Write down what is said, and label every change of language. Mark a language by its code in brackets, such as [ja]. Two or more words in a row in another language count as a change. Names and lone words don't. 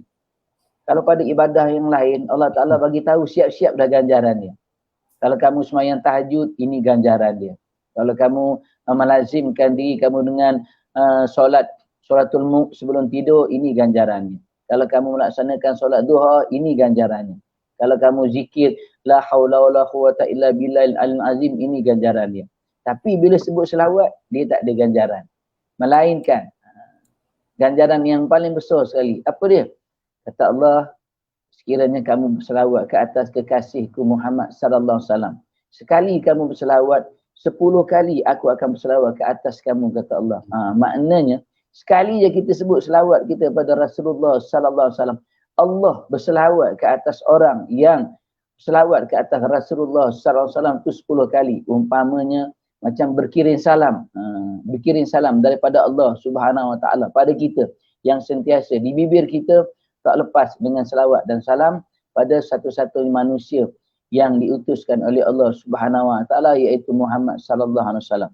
[ms] Kalau pada ibadah yang lain, Allah Ta'ala bagi tahu siap-siap dah ganjaran dia. Kalau kamu sembahyang tahajud, ini ganjaran dia. Kalau kamu melazimkan diri kamu dengan [ar] صلاة الملك [ms] sebelum tidur, ini ganjarannya. Kalau kamu melaksanakan solat duha, ini ganjarannya. Kalau kamu zikir [ar] لا حول ولا قوة إلا بالله العلي العظيم, [ms] ini ganjarannya. Tapi bila sebut selawat, dia tak ada ganjaran. Melainkan ganjaran yang paling besar sekali. Apa dia? Kata Allah, sekiranya kamu berselawat ke atas kekasihku Muhammad [ar] صلى الله عليه وسلم, [ms] sekali kamu berselawat, 10 kali aku akan berselawat ke atas kamu, kata Allah. Maknanya sekali je kita sebut selawat kita pada Rasulullah [ar] صلى الله عليه وسلم, [ms] Allah berselawat ke atas orang yang selawat ke atas Rasulullah [ar] صلى الله عليه وسلم [ms] tu 10 kali. Umpamanya macam berkirim salam. Berkirim salam daripada Allah [ar] سبحانه وتعالى [ms] pada kita yang sentiasa di bibir kita tak lepas dengan selawat dan salam pada satu-satunya manusia yang diutuskan oleh Allah [ar] سبحانه وتعالى, [ms] iaitu Muhammad [ar] صلى الله عليه وسلم.